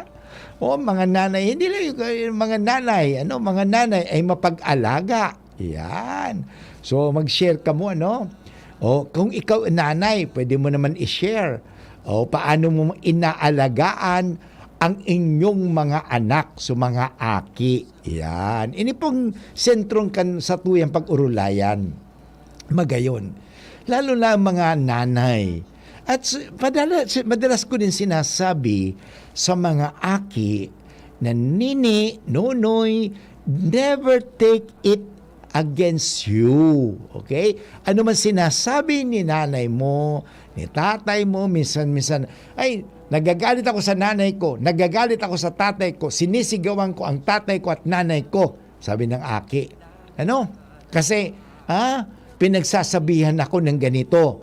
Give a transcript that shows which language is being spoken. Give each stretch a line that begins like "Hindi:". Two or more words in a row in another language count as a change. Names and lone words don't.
Filipino: Mga nanay, hindi lang yung mga nanay, mga nanay ay mapag-alaga. Yan. So, mag-share ka mo, kung ikaw nanay, pwede mo naman i-share. Paano mo inaalagaan ang inyong mga anak, mga aki. Yan.
Bikol: Ini pong sentrong sa tuyang pag-urulayan.
Filipino: Magayon. Lalo na mga nanay. At madalas ko din sinasabi sa mga aki na nini, nonoy,
English: never take it against you.
Filipino: Okay? Ano man sinasabi ni nanay mo, ni tatay mo, minsan-minsan, ay, nagagalit ako sa nanay ko, nagagalit ako sa tatay ko, sinisigawan ko ang tatay ko at nanay ko, sabi ng aki. Kasi, pinagsasabihan ako ng ganito.